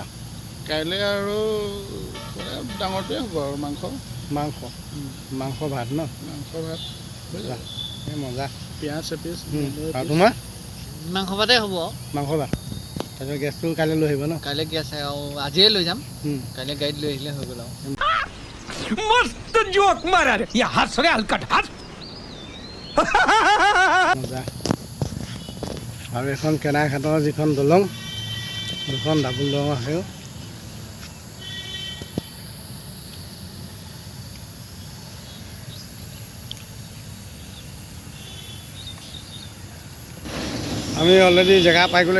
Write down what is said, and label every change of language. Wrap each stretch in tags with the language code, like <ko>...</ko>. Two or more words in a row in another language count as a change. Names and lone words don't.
<as>কাইলৈ আৰু ডাঙৰটোৱে হ'ব আৰু মাংস ভাত ন? মাংস ভাত এই মজা। পিঁয়াজ এপিচ আৰু তোমাৰ মাংস ভাতে হ'ব। মাংস ভাত তাৰপিছত গেছটো কাইলৈ লৈ আহিব ন? কাইলৈ গেছ আৰু আজিয়ে লৈ যাম। কাইলৈ গাড়ীত লৈ আহিলে হৈ গ'ল আৰু</as> <hi>मस्त जोक मारा रे ये हंस रे हलकट हंस</hi> <as>মজা। আৰু এখন কেনাইঘাটৰ যিখন দলং দুখন ডাবুল দলং আছে। আমি অলৰেডি জেগা পাই গ'লোঁ।</as>